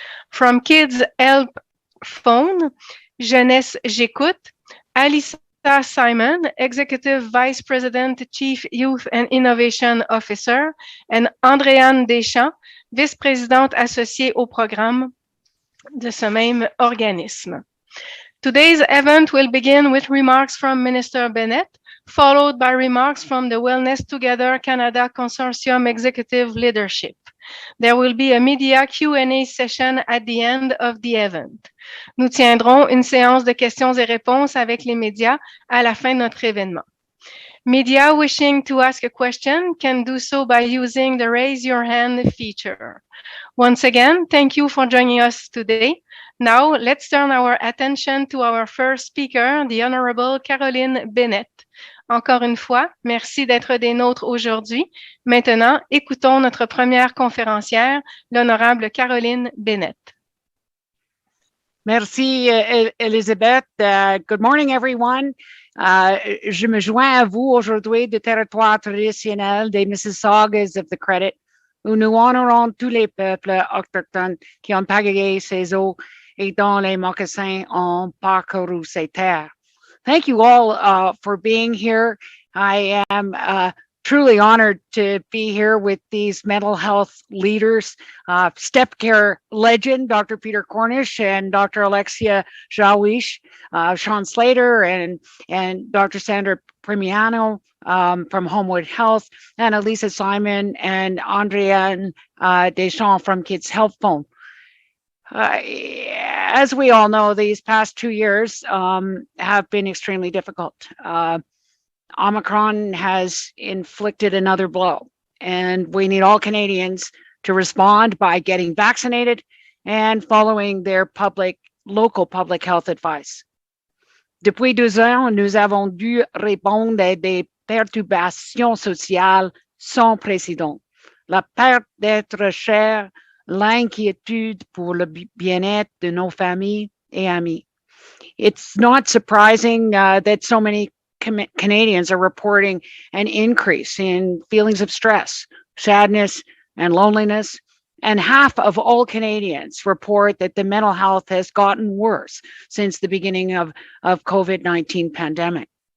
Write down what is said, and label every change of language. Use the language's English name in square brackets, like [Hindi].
[English] From Kids Help Phone, Jeunesse J'écoute, Alissa Simon, Executive Vice President, Chief Youth and Innovation Officer, and Andréane Deschamps, [French] vice-présidente associée au programme de ce même organisme. [English] Today's event will begin with remarks from Minister Bennett, followed by remarks from the Wellness Together Canada Consortium Executive Leadership. There will be a media Q&A session at the end of the event. [French] Nous tiendrons une séance de questions et réponses avec les médias à la fin de notre événement. [English] Media wishing to ask a question can do so by using the Raise Your Hand feature. Once again, thank you for joining us today. Now, let's turn our attention to our first speaker, the Honorable Caroline Bennett. [French] Encore une fois, merci d'être des nôtres aujourd'hui. Maintenant, écoutons notre première conférencière, l'Honorable Caroline Bennett. Merci, [English] Elisabeth. Good morning, everyone. [French] Je me joins à vous aujourd'hui du territoire traditionnel des Mississaugas of the Credit, où nous honorons tous les peuples autochtones qui ont pagayé ces eaux et dont les mocassins ont parcouru ces terres. [English] Thank you all for being here. I am truly honored to be here with these mental health leaders, step care legend, Dr. Peter Cornish and Dr. Alexia Jawish, Sean Slater and Dr. Sandra Primiano from Homewood Health, and Elisa Simon and Andréane Deschamps from Kids Health Phone. As we all know, these past 2 years have been extremely difficult. Omicron has inflicted another blow, and we need all Canadians to respond by getting vaccinated and following their local public health advice. [French] Depuis 2 ans, nous avons dû répondre à des perturbations sociales sans précédent. La perte d'êtres chers, l'inquiétude pour le bien-être de nos familles et amis. [English] It's not surprising that so many Canadians are reporting an increase in feelings of stress, sadness, and loneliness. And half of all Canadians report that the mental health has gotten worse since the beginning of COVID-19 pandemic.